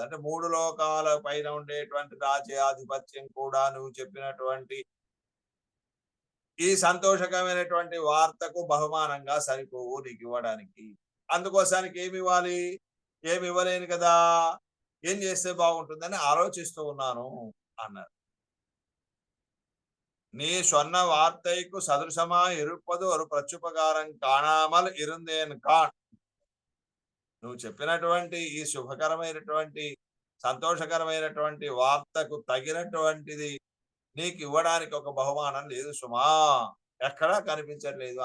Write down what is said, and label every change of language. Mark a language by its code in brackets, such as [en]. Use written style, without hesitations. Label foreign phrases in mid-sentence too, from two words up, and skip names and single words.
[te] అంటే 3 లోకాల పైన ఉండేటువంటి రాజ్యాధిపత్యం కూడా నువ్వు చెప్పినటువంటి ఈ సంతోషకరమైనటువంటి వార్తకు బహుమానంగా సరిపోవు నీకు ఇవ్వడానికి. అందుకోసానికి ఏమి ఇవ్వాలి? ఏమి ఇవ్వలేను కదా. ఏం చేస్తే బాగుంటుందని ఆలోచిస్తూ ఉన్నాను అన్నారు. [ta] நீ சொன்ன வார்த்தைக்கு சதுரசமா இருப்பது ஒரு பிரத்யுபகாரம் காணாமல் இருந்தேன் கான். [te] నువ్వు చెప్పినటువంటి ఈ శుభకరమైనటువంటి సంతోషకరమైనటువంటి వార్తకు తగినటువంటిది నీకు ఇవ్వడానికి ఒక బహుమానం లేదు సుమా, ఎక్కడా కనిపించట్లేదు.